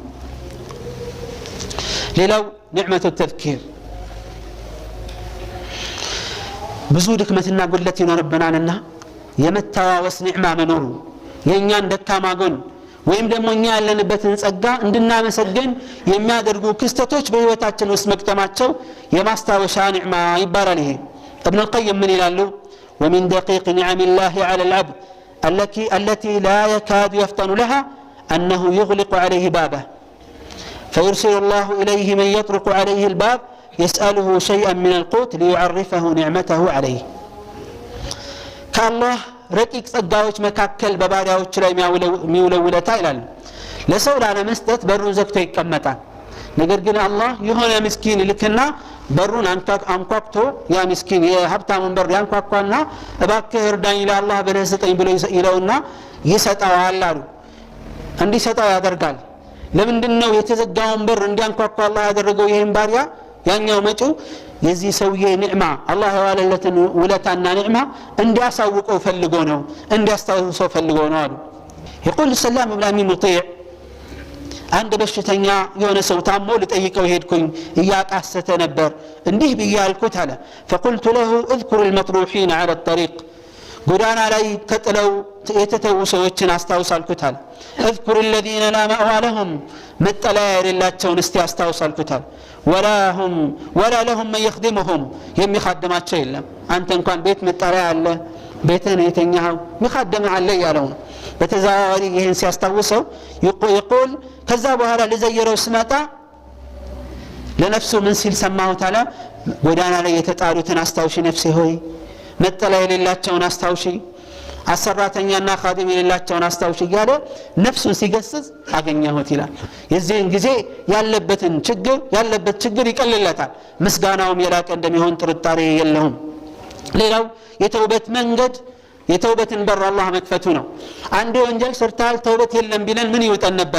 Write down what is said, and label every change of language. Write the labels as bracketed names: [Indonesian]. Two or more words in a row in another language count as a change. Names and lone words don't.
[Amharic] ሌላው ኒዕመቱ ተዝኪር ብዙ ድክመትና ጉድለት ይኖርብናልና የመታዋወስ ኒዕማ መኖሩ የኛን ደካማ ጎን ወይም ደግሞ እኛ ያለንበትን ጸጋ እንድናመሰግን የሚያደርጉ ክስተቶች በህይወታችን ውስጥ መቅጠማቸው የማስታወሻ ኒዕማ ይባላል። ይሄ ابن القيم ምን ይላሉ? [Arabic] ومن دقيق نعم الله على العبد التي لا يكاد يفطن لها أنه يغلق عليه بابه فيرسل الله إليه من يطرق عليه الباب يسأله شيئا من القوت ليعرفه نعمته عليه. كالله رقيق [Amharic] ጸጋዎች መካከል በባሪያዎች ላይ የሚውለውለታ ይላል። ለሰው ላለመስጠት በሩን ዘግቶ ይቀመጣል። ነገር ግን አላህ የሆነ ምስኪን ልክና በሩን አንኳኩቶ ያ ምስኪን የሀብታሙን በር ያንኳኳና እባክህ እርዳኝ ለአላህ ብለህ ስጠኝ ብሎ ይለውና ይሰጣዋል አሉ። እንዲሰጣው ያደርጋል። ለምንድነው የተዘጋውን በር እንዲያንኳኳ አላህ ያደረገው? ይሄን ባሪያ ያኛው መጪው የዚህ ሰውዬ ኒዕማ አላህ ያዋለለትን ውለታና ኒዕማ እንዲያሳውቀው ፈልጎ ነው፣ እንዲያስታውሰው ፈልጎ ነው አሉ። [Arabic] يقول السلام بن أبي مطيع [Amharic] አንድ በሽተኛ የሆነ ሰው ታሞ ልጠይቀው ሄድኩኝ እያቃሰተ ነበር እንዲህ ብያልኩት አለ [Arabic] فقلت له اذكر المطروحين على الطريق [Amharic] ጎዳና ላይ ተጥለው የተተው ሰዎችን አስታውሳልኩት አለ [Arabic] اذكر الذين لا مأوى لهم [Amharic] መጠለያ የሌላቸውን እስቲ አስታውሳልኩት አለ [Arabic] ولا لهم من يخدمهم [Amharic] የሚخدማቸው የለም አንተ እንኳን ቤት መጠለያ አለ ቤተን የተኛው የሚخدም አለ ያለው በተዛዋሪ ይሄን ሲያስታውሰው يقول ከዛ በኋላ ለዘየረው ስመጣ ለነፍሱ ምን ሲል ሰማሁት አለ ጎዳና ላይ የተጣሉትን አስታውሺ ነፍሴ ሆይ መጠለያ የሌላቸውን አስታውሺ አሰራተኛና ኻዲም የሌላቸውን አስታውሺ እያለ ነፍሱን ሲገስጽ አገኘሁት ይላል። የዚህን ጊዜ ያለበት ችግር ይቀልለታል። ምስጋናውም የላቀ እንደሚሆን ጥርጣሬ የለውም። ሌላው የተውበት መንገድ የተውበትን በር አላህ መክፈቱ ነው። አንድ ወንጀል ሰርታል ተውበት የለም ቢለን ምን ይውጠን ነበር?